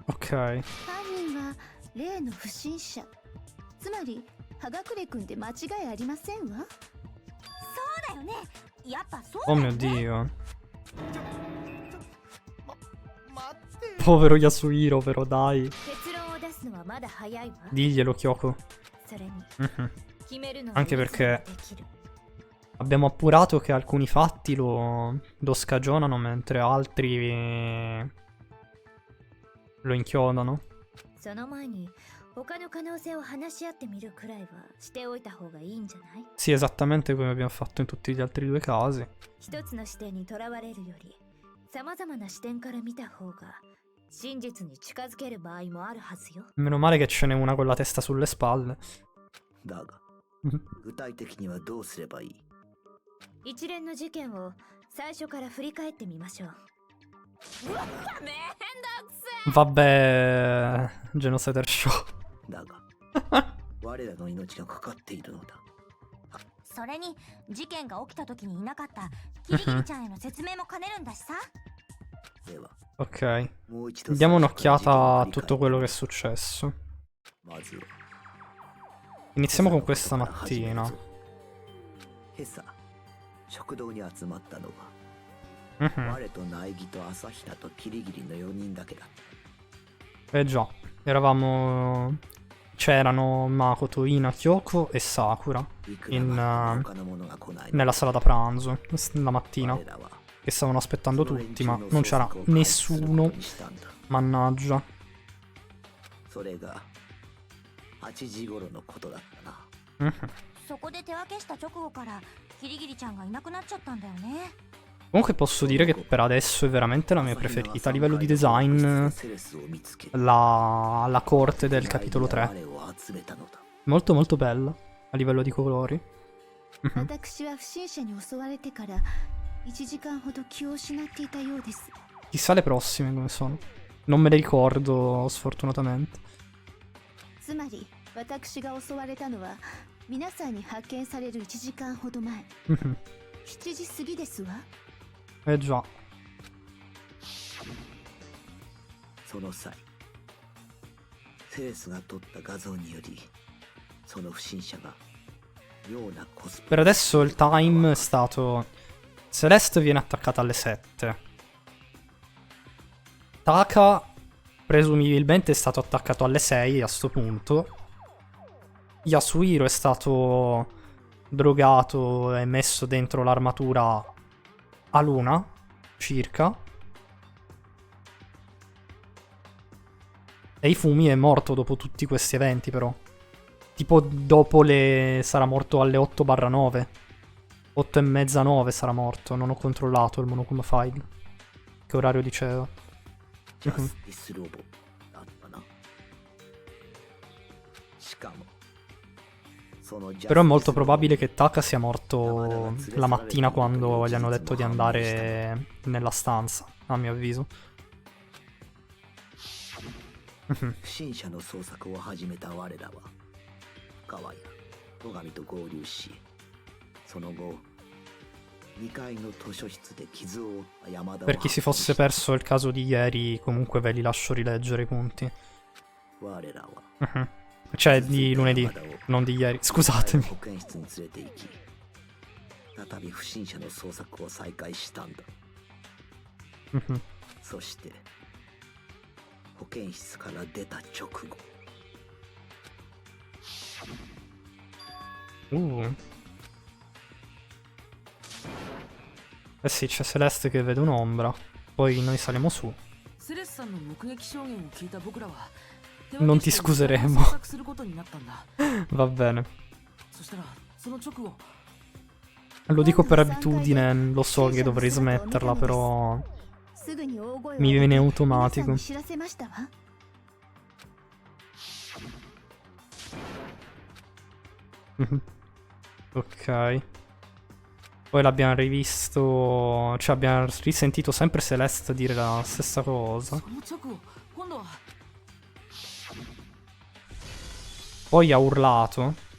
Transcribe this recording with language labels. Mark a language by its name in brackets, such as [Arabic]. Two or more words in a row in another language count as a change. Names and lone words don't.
[Italian] Ok. [Japanese] 犯人は例の不審者。つまり、葉隠れ君で間違いありませんわ。そうだよね。やっぱそう Oh だよ [Italian] mio [Japanese] ね。 [Italian] Dio. [Japanese] 待って。 [Italian] Povero Yasuhiro, però dai. [Japanese] 結論を出すのはまだ早いわ。 [Italian] Diglielo, Kyoko. [Japanese] それに Mhm. 決めるのは [Italian] Anche [Japanese] いつ [Italian] perché [Japanese] でもできる。 [Italian] abbiamo appurato che alcuni fatti lo scagionano mentre altri lo inchiodano. [Japanese] その前に他の可能性を話し合ってみるくらいはしておいた方がいいんじゃない？ [Italian] Sì, esattamente come abbiamo fatto in tutti gli altri due casi. [Japanese] 一つの視点にとらわれるより様々な視点から見た方が真実に近づける場合もあるはずよ。 [Italian] Meno male che ce n'è una con la testa sulle spalle. [Japanese] だが具体的にはどうすればいい？一連の事件を最初から振り返ってみましょう。うわ、めんどくせ [Italian] Vabbè, Genocide Show. [Japanese] だが我らの命がかかっているのだ。それに事件が起きた時にいなかったキリギリちゃんへの説明も兼ねるんだしさ。では [Italian] Ok. [Japanese] もう一度 [Italian] Diamo [Japanese] 最初から [Italian] un'occhiata a [Japanese] 事件を [Italian] tutto [Japanese] 振り [Italian] quello [Japanese] 返 [Italian] che [Japanese] る [Italian] è successo. [Japanese] まずは [Italian] Iniziamo con questa [Japanese] 今朝のことから始める [Italian] mattina. [Japanese] ぞ。今朝食堂に集まったのは Mhm. 我と苗木と朝日奈とキリギリの4人だけだった。 [Italian] Eh già, eravamo... C'erano Makoto, Ina, Kyoko e Sakura [Japanese] いくらまで [Italian] in, [Japanese] 他の者が来ない [Italian] nella sala da pranzo, la mattina, [Japanese] 我らは [Italian] che stavano aspettando [Japanese] その連 [Italian] tutti, [Japanese] 中 [Italian] ma [Japanese] の [Italian] non [Japanese] 捜 [Italian] c'era [Japanese] 索を開始すること [Italian] nessuno, [Japanese] にしたんだ。 [Italian] mannaggia. [Japanese] それが8時頃のことだったな。 Mhm. そこで手分けした直後からキリギリちゃんがいなくなっちゃったんだよね。 [Italian] Comunque posso dire che per adesso è veramente la mia preferita. A livello di design, la corte del capitolo 3. Molto molto bella. A livello di colori. [Japanese] 私は不審者に襲われてから1時間ほど気を失っていたようです。 [Italian] Chissà le prossime come sono. Non me le ricordo, sfortunatamente. [Japanese] つまり私が襲われたのは皆さんに発見される1時間ほど前。7時過ぎですわ。 [Italian] Già. [Japanese] その際セレスが撮った画像によりその不審者が妙なコスプ [Italian] Per adesso il time è stato... Celeste viene attaccata alle 7. Taka presumibilmente è stato attaccato alle 6 a sto punto. Yasuhiro è stato drogato e messo dentro l'armatura all'1 circa. E Ifumi è morto dopo tutti questi eventi però. Tipo dopo le... sarà morto alle 8/9. 8 e mezza 9 sarà morto. Non ho controllato il Monokuma File. Che orario diceva. [Japanese] ジャスティスロボだったな。しかもそのジャスティス [Italian] Però è molto probabile che Taka sia morto la mattina quando gli hanno detto di andare nella stanza, a mio avviso. [Japanese] 不審者の捜索を始めた我らは川や戸上と合流しその後2階の図書室で傷を負った山田を [Italian] Per chi si fosse perso il caso di ieri, comunque ve li lascio rileggere i punti. [Japanese] 我らは [Italian] Cioè di lunedì, non di ieri, scusatemi. [Japanese] 保健室に連れて行き再び不審者の捜索を再開したんだそして保健室から出た直後 [Italian] Eh sì, c'è Celeste che vede un'ombra. Poi noi saliamo su. Non ti scuseremo. Va bene. Lo dico per abitudine, lo so che dovrei smetterla, però [Japanese] すぐに大声を [Italian] mi viene [Japanese] 皆 [Italian] automatico. [Japanese] さんに知らせましたわ。 [Italian] Ok. Poi l'abbiamo rivisto. Cioè abbiamo risentito sempre Celeste dire la stessa cosa. Poi ha urlato.